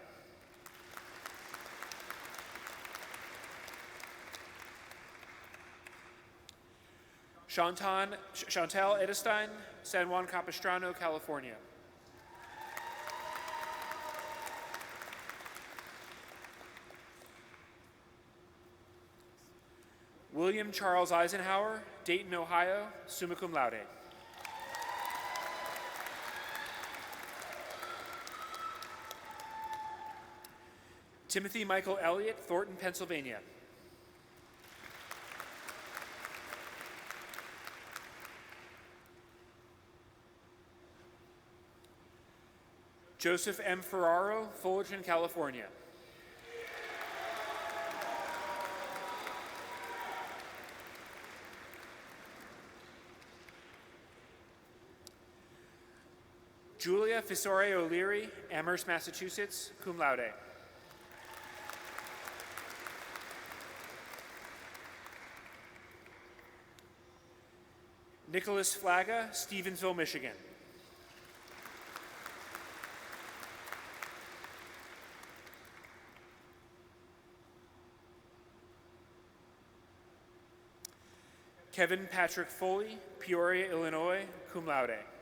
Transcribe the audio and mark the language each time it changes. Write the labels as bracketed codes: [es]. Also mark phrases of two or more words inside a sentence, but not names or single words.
[en] Chantal Edestein, San Juan Capistrano, California. William Charles Eisenhower, Dayton, Ohio, [la] summa cum laude. [en] Timothy Michael Elliott, Thornton, Pennsylvania. Joseph M. Ferraro, Fullerton, California. Julia Fisore O'Leary, Amherst, Massachusetts, [la] cum laude. [en] Nicholas Flagga, Stevensville, Michigan. Kevin Patrick Foley, Peoria, Illinois, [la] cum laude.